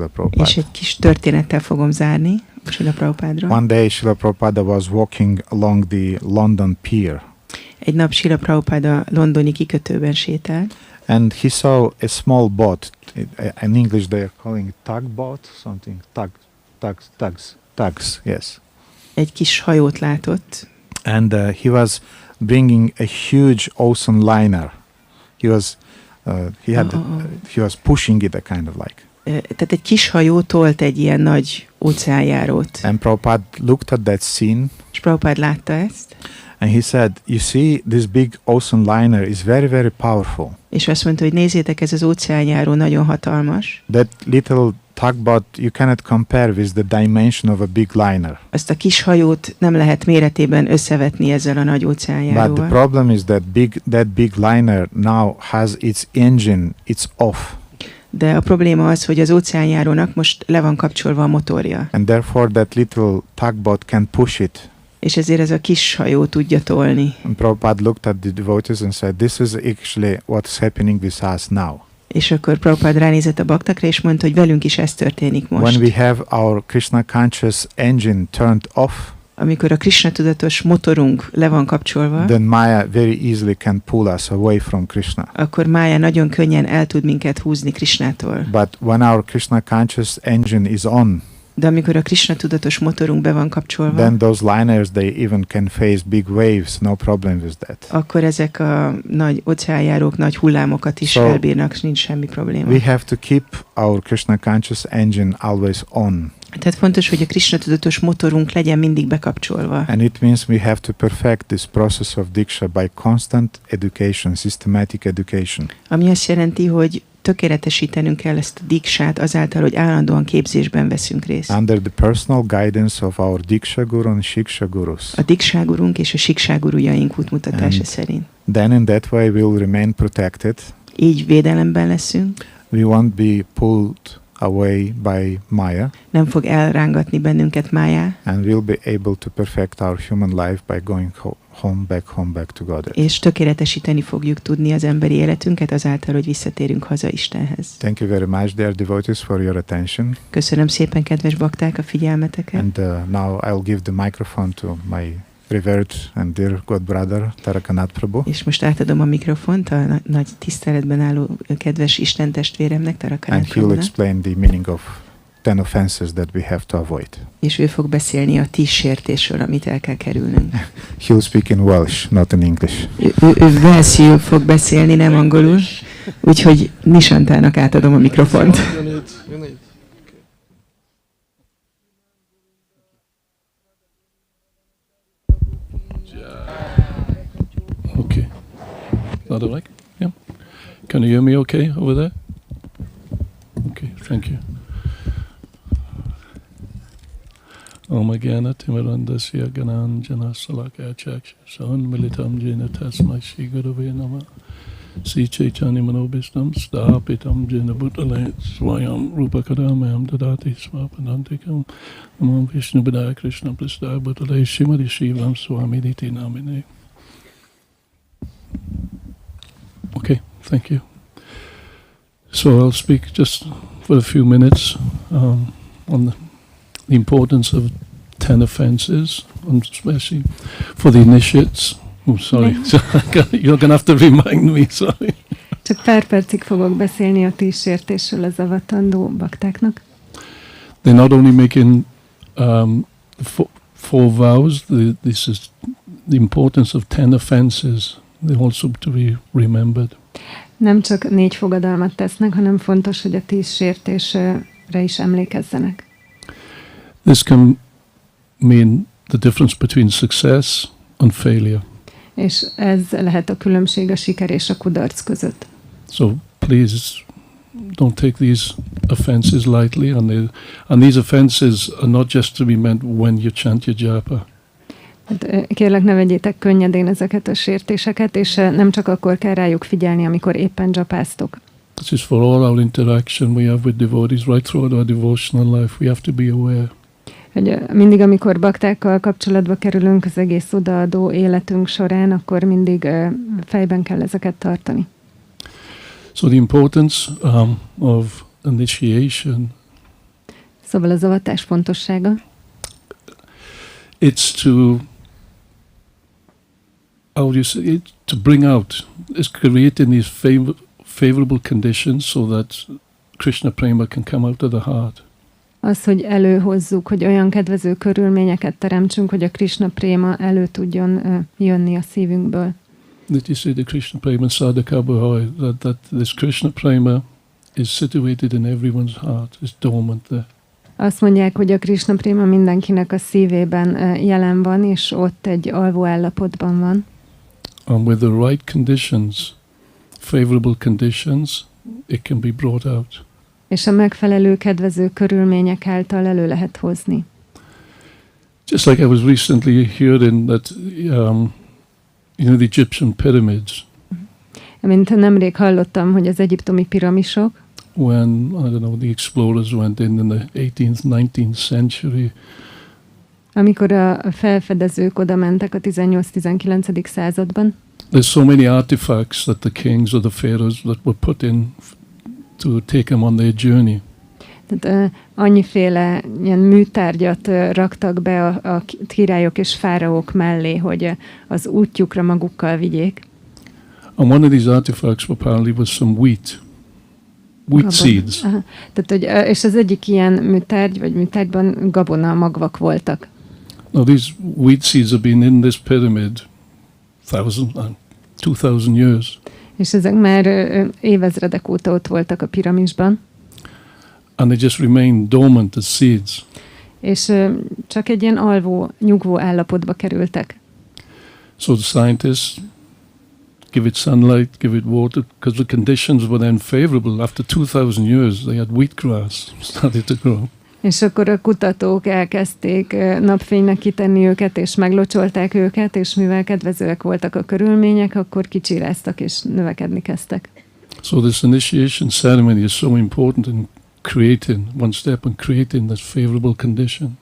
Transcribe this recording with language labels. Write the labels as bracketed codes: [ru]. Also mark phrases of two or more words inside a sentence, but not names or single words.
[hu] És Prabhupada. egy kis történettel fogom zárni Srila Prabhupádról. [en] One day, Srila Prabhupada was walking along the London pier, [hu] Egy nap Srila Prabhupáda londoni kikötőben sétált, [en] and he saw a small boat. In English, they are calling it tugboat, something. Tugs. Yes. [hu] egy kis hajót látott, [en] And he was bringing a huge ocean liner. He was pushing it, a kind of like. [hu] Tehát egy kis hajó tolt egy ilyen nagy óceánjárót. [en] And Prabhupada looked at that scene, [hu] És Prabhupád látta ezt, [en] and he said, "You see, this big ocean liner is very, very powerful. [hu] és azt mondta, hogy nézzétek, ez az óceánjáró nagyon hatalmas. [en] That little tugboat you cannot compare with the dimension of a big liner. [hu] Azt a kis hajót nem lehet méretében összevetni ezzel a nagy [en] But the [hu] óceánjáróval. [en] problem is that big liner now has its engine, it's off, [hu] De a probléma az, hogy az óceánjárónak most le van kapcsolva a motorja, [en] and therefore that little tugboat can push it." [hu] és ezért ez a kis hajó tudja tolni. [en] And Prabhupada looked at the devotees and said, "This is actually what's happening with us now. [hu] És akkor Prabhupád ránézett a baktakra, és mondta, hogy velünk is ez történik most. [en] When we have our Krishna conscious engine turned off, [hu] Amikor a Krishna tudatos motorunk le van kapcsolva, [en] then Maya very easily can pull us away from Krishna. [hu] akkor Mája nagyon könnyen el tud minket húzni Krishnától. [en] But when our Krishna conscious engine is on, [hu] De amikor a Krishna tudatos motorunk be van kapcsolva, [en] then those liners, they even can face big waves, no problem with that. [hu] akkor ezek a nagy óceánjárók nagy hullámokat is [en] So, [hu] elbírnak, nincs semmi probléma. [en] We have to keep our Krishna conscious engine always on. [hu] Tehát fontos, hogy a Krishna tudatos motorunk legyen mindig bekapcsolva. [en] And it means we have to perfect this process of Diksha by constant education, systematic education. [hu] Ami azt jelenti, hogy tökéletesítenünk kell ezt a diksát azáltal, hogy állandóan képzésben veszünk részt. [en] Under the personal guidance of our Diksha Guru and Shiksha Gurus. [hu] A dikságurunk és a sikságurujaink útmutatása szerint. [en] Then in that way we'll remain protected. [hu] Így védelemben leszünk. [en] We won't be pulled away by Maya, [hu] Nem fog elrángatni bennünket Mája, [en] and we'll be able to perfect our human life by going home back to God. [hu] és tökéletesíteni fogjuk tudni az emberi életünket azáltal, hogy visszatérünk haza Istenhez. [en] Thank you very much, dear devotees, for your attention. [hu] Köszönöm szépen, kedves bakták, a figyelmeteket. [en] And now I'll give the microphone to my revered and dear God brother, Tarakanath Prabhu. [hu] És most átadom a mikrofont a nagy tiszteletben álló kedves Isten testvéremnek, [en] And Tarakanath he'll [hu] Prabhunak, [en] explain the meaning of 10 offenses that we have to avoid. [hu] és ő fog beszélni a 10 sértésről, amit el kell kerülnünk. [en] He'll speak in Welsh, not in English. [hu] Ő velszül fog beszélni, nem angolul, úgyhogy Nisantának átadom a mikrofont. [en] You need. Okay. Is that all right? Yeah. Can you hear me okay over there? Okay, thank you. [sa] ॐ अज्ञान तिमिरान्धस्य ज्ञानाञ्जन शलाकया चक्षुरुन्मीलितं येन तस्मै श्री गुरवे नमः श्री चैतन्य मनोऽभीष्टं स्थापितं येन भूतले स्वयं रूपः कदा मह्यं ददाति स्वपदान्तिकम् नम ॐ विष्णु पादाय कृष्ण प्रेष्ठाय भूतले श्रीमते भक्तिवेदान्त स्वामिन् इति नामिने. [en] Okay, thank you. So I'll speak just for a few minutes on the importance of 10 offenses, and especially for the initiates. Oh, sorry. You're going to have to remind me, sorry. [hu] Csak pár percig fogok beszélni a 10 sértésről az avatandó baktáknak. [en] They're not only making four vows, this is the importance of 10 offenses. They also to be remembered. [hu] Nem csak 4 fogadalmat tesznek, hanem fontos, hogy a 10 sértésre is emlékezzenek. [en] This can mean the difference between success and failure. [hu] És ez lehet a különbség a siker és a kudarc között. [en] So please don't take these offenses lightly, and these offenses are not just to be meant when you chant your japa. [hu] Kérlek, ne vegyétek könnyedén ezeket a sértéseket, és nem csak akkor kell rájuk figyelni, amikor éppen dzsapáztok. [en] This is for all our interaction we have with devotees, right throughout our devotional life. We have to be aware. [hu] Hogy mindig, amikor baktákkal kapcsolatba kerülünk az egész odaadó életünk során, akkor mindig fejben kell ezeket tartani. [en] So the importance of initiation. [hu] Szóval az avatás fontossága. [en] It's to bring out, is creating these favorable conditions so that Krishna prema can come out of the heart. [hu] Az, hogy előhozzuk, hogy olyan kedvező körülményeket teremtsünk, hogy a Krishna préma elő tudjon jönni a szívünkből. [en] That you see the Krishna [sa] prema sadhaka bhava, [en] that this Krishna prema is situated in everyone's heart, is dormant there. [hu] Azt mondják, hogy a Krishna préma mindenkinek a szívében jelen van, és ott egy alvó állapotban van. [en] And with the right conditions, favorable conditions, it can be brought out. [hu] És a megfelelő kedvező körülmények által elő lehet hozni. [en] Just like I was recently hearing that, the Egyptian pyramids. [hu] Mint nemrég hallottam, hogy az egyiptomi piramisok, [en] when, the explorers went in the 18th, 19th century. [hu] Amikor a felfedezők oda mentek a 18-19. században. [en] There's so many artifacts that the kings or the pharaohs that were put in to take them on their journey. [hu] Tehát annyiféle ilyen műtárgyat raktak be a királyok és fáraók mellé, hogy az útjukra magukkal vigyék. [en] And one of these artifacts apparently was some wheat seeds. [hu] Tehát, hogy, és az egyik ilyen műtárgy, vagy műtárgyban gabona magvak voltak. [en] Now these wheat seeds have been in this pyramid 2,000 years. [hu] És ezek már évezredek óta ott voltak a piramisban. [en] And they just remain dormant as seeds. [hu] És csak egy ilyen alvó, nyugvó állapotba kerültek. [en] So the scientists give it sunlight, give it water, because the conditions were then favorable. After 2,000 years, they had wheatgrass started to grow. [hu] És akkor a kutatók elkezdték napfénynek kitenni őket, és meglocsolták őket, és mivel kedvezőek voltak a körülmények, akkor kicsiráztak, és növekedni kezdtek. [en] So this initiation ceremony is so important in creating, one step in creating this favorable condition.